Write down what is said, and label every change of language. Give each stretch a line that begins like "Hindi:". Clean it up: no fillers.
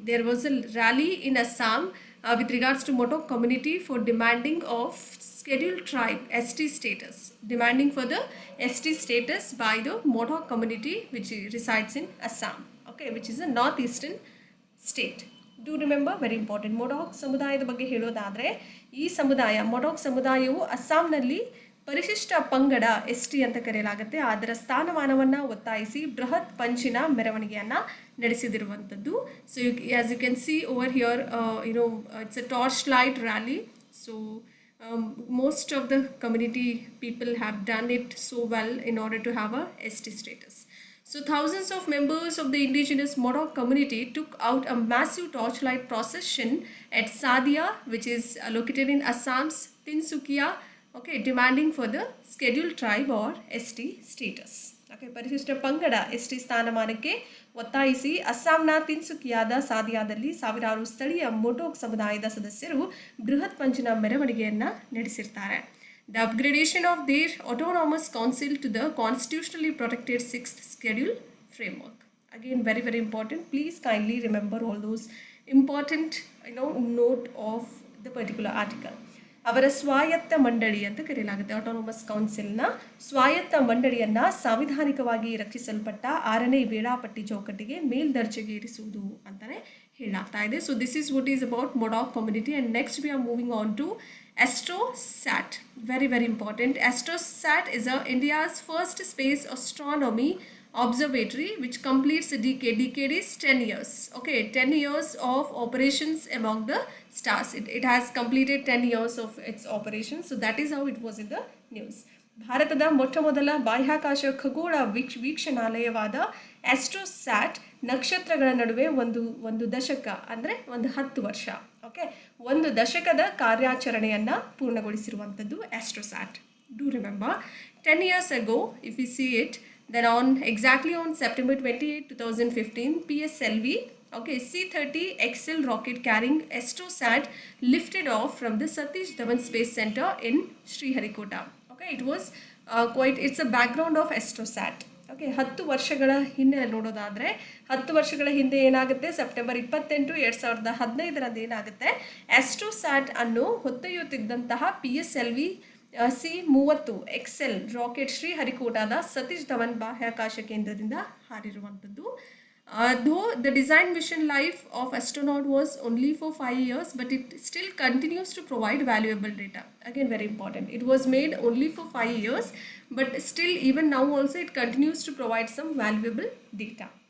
English: There was a rally in Assam with regards to Modoc community for demanding of scheduled tribe ST status, demanding for the ST status by the Modoc community which resides in Assam, okay, which is a northeastern state. Do remember, very important.
Kannada: Modoc ಸಮುದಾಯದ ಬಗ್ಗೆ ಹೇಳೋದಾದ್ರೆ ಈ ಸಮುದಾಯ ಮೊಡಾಕ್ ಸಮುದಾಯವು ಅಸ್ಸಾಂನಲ್ಲಿ ಪರಿಶಿಷ್ಟ ಪಂಗಡ ST ಅಂತ ಕರೆಯಲಾಗುತ್ತೆ. ಅದರ ಸ್ಥಾನಮಾನವನ್ನು ಒತ್ತಾಯಿಸಿ ಬೃಹತ್ ಪಂಚಿನ ಮೆರವಣಿಗೆಯನ್ನು ನಡೆಸಿದಿರುವಂಥದ್ದು.
English: So as you can see over here, it's a torch light rally. So most of the community people have done it so well in order to have a ST status. So thousands of members of the indigenous Modoc community took out a massive torchlight procession at Sadia, which is located in Assam's Tinsukia, okay, demanding for the scheduled tribe or ST status.
Kannada: Okay, ಪರಿಶಿಷ್ಟ ಪಂಗಡ ST ಸ್ಥಾನಮಾನಕ್ಕೆ ಒತ್ತಾಯಿಸಿ ಅಸ್ಸಾಂನ ತಿನ್ಸುಕಿಯಾದ ಸಾದಿಯಾದಲ್ಲಿ ಸಾವಿರಾರು ಸ್ಥಳೀಯ ಮೊಡೋಕ್ ಸಮುದಾಯದ ಸದಸ್ಯರು ಬೃಹತ್ ಪಂಚಿನ ಮೆರವಣಿಗೆಯನ್ನು ನಡೆಸಿರ್ತಾರೆ.
English: The upgradation of their autonomous council to the constitutionally protected 6th schedule framework. Again, very very important. Please kindly remember all those important note of the particular article.
Kannada: ಅವರ ಸ್ವಾಯತ್ತ ಮಂಡಳಿ ಅಂತ ಕರೆಯಲಾಗುತ್ತೆ. ಆಟೋನಮಸ್ ಕೌನ್ಸಿಲ್ನ ಸ್ವಾಯತ್ತ ಮಂಡಳಿಯನ್ನು ಸಾಂವಿಧಾನಿಕವಾಗಿ ರಕ್ಷಿಸಲ್ಪಟ್ಟ 6ನೇ ವೇಳಾಪಟ್ಟಿ ಚೌಕಟ್ಟಿಗೆ ಮೇಲ್ದರ್ಜೆಗೇರಿಸುವುದು ಅಂತಲೇ ಹೇಳಲಾಗ್ತಾ ಇದೆ.
English: So this is what is about Modoc community. And next we are moving on to ASTROSAT. Very very important. ASTROSAT is India's first space astronomy observatory which completes a decade. Decade is 10 years. Okay, 10 years of operations among the stars. It has completed 10 years of its operations. So that is how it was in the news.
Kannada: ಭಾರತದ ಮೊಟ್ಟಮೊದಲ ಬಾಹ್ಯಾಕಾಶ ಖಗೋಳ ವೀಕ್ಷಣಾಲಯವಾದ AstroSat ನಕ್ಷತ್ರಗಳ ನಡುವೆ ಒಂದು ದಶಕ ಅಂದರೆ ಒಂದು 10 ವರ್ಷ, ಓಕೆ, ಒಂದು ದಶಕದ ಕಾರ್ಯಾಚರಣೆಯನ್ನು ಪೂರ್ಣಗೊಳಿಸಿರುವಂಥದ್ದು AstroSat.
English: Do remember 10 years ago, if we see it, then exactly on September 28, 2015, PSLV, okay, C-30 XL rocket carrying ASTROSAT lifted off from the Satish Dhawan Space Center in Sriharikota. Okay, it was it's a background of ASTROSAT.
Kannada: Okay, 10 ವರ್ಷಗಳ ಹಿಂದೆ ನೋಡೋದಾದರೆ 10 ವರ್ಷಗಳ ಹಿಂದೆ ಏನಾಗುತ್ತೆ, September 28, 2015 ಏನಾಗುತ್ತೆ, AstroSat ಅನ್ನು ಹೊತ್ತೊಯ್ಯುತ್ತಿದ್ದಂತಹ PSLV C-30 XL rocket ಶ್ರೀಹರಿಕೋಟಾದ Satish Dhawan ಬಾಹ್ಯಾಕಾಶ ಕೇಂದ್ರದಿಂದ ಹಾರಿರುವಂಥದ್ದು.
English: Though the design mission life of astronaut was only for 5 years, but it still continues to provide valuable data. Again, very important. It was made only for 5 years, but still even now also it continues to provide some valuable data.